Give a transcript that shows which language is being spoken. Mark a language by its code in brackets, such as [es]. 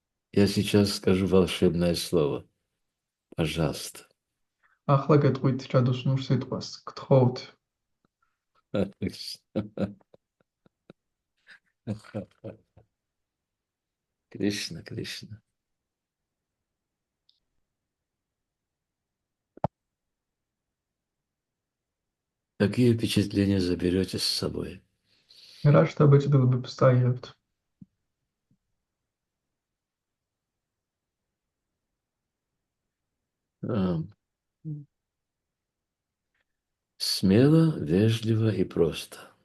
[ru] Я сейчас скажу волшебное слово. Пожалуйста. [ka] ახლა გეტყვით ჯადოსნურ სიტყვას, გთხოვთ. [ru] Кришна, Кришна. Какие впечатления заберете с собой? [ka] რა შთაბეჭდილებებს წაიღებთ? [ru] Смело, вежливо и просто.